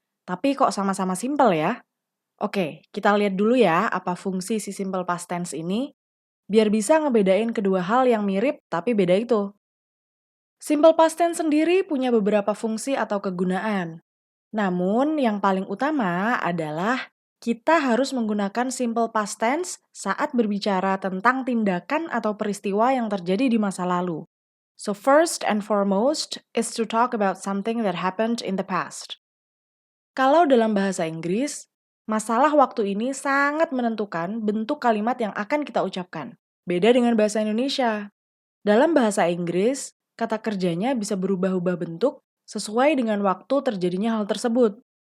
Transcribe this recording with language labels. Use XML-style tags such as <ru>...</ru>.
<id>Tapi kok sama-sama simple ya? Oke, kita lihat dulu ya apa fungsi si simple past tense ini biar bisa ngebedain kedua hal yang mirip tapi beda itu. Simple past tense sendiri punya beberapa fungsi atau kegunaan. Namun, yang paling utama adalah kita harus menggunakan simple past tense saat berbicara tentang tindakan atau peristiwa yang terjadi di masa lalu.</id> <en>So first and foremost is to talk about something that happened in the past.</en> <id>Kalau dalam bahasa Inggris, masalah waktu ini sangat menentukan bentuk kalimat yang akan kita ucapkan. Beda dengan bahasa Indonesia. Dalam bahasa Inggris, kata kerjanya bisa berubah-ubah bentuk sesuai dengan waktu terjadinya hal tersebut.</id>